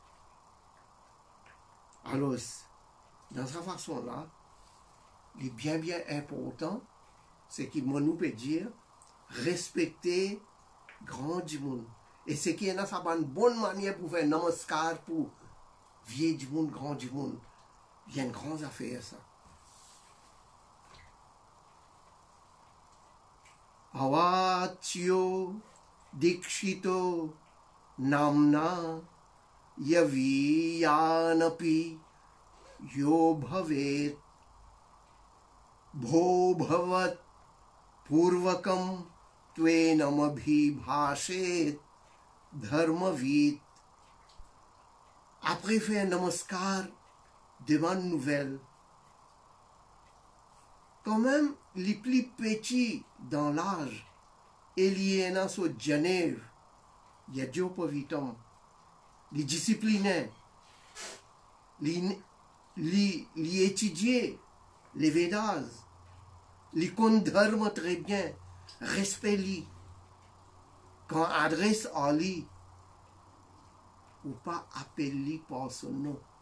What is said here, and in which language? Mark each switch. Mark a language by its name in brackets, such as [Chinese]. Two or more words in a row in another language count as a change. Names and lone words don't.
[French] Alors, dans cette façon-là, il est bien important, c'est qu'il nous peut dire, respecter grand du monde. Et ce qui est là, ça une bonne manière pour faire namaskar pour vieux du monde, grand du monde. Il y a une grande affaire, ça. [Sanskrit] Avatyo dikshito namna yaviyanapi yo bhavet bho bhavat purvakam tvenamabhibhashet dharmavit. [French] Après faire un namaskar, demande nouvelle. Quand même, les plus petits dans l'âge, il y en a sur Genève, il y a Dieu Pavitam, les disciplinés, les étudier les Védas, les comptes dharma très bien, respect li, quand adresse à lui, ou pas appelle par son nom.